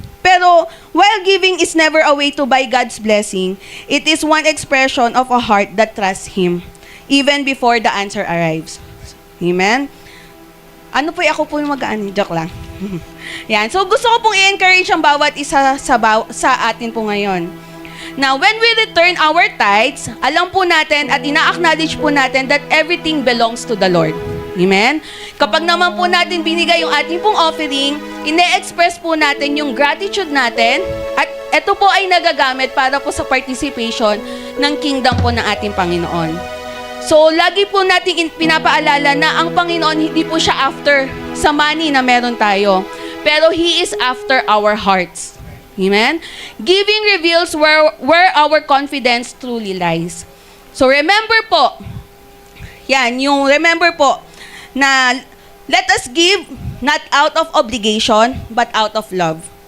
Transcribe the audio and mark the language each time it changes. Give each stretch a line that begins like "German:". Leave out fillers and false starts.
English: Pero while giving is never a way to buy God's blessing, it is one expression of a heart that trusts Him, even before the answer arrives.
Filipino: Amen? Ano po, ako po yung mag-ano, joke lang. Yan. So gusto ko pong i-encourage ang bawat isa sa atin po ngayon.
English: Now, when we return our tithes, alam po natin at ina-acknowledge po natin that everything belongs to the Lord. Amen?
Filipino: Kapag naman po natin binigay yung ating pong offering, ine-express po natin yung gratitude natin at ito po ay nagagamit para po sa participation ng kingdom po ng ating Panginoon. So, lagi po nating pinapaalala na ang Panginoon hindi po siya after sa money na meron tayo.
English: Pero He is after our hearts. Amen? Giving reveals where our confidence truly lies. So, remember po, remember po, na let us give not out of obligation, but out of love.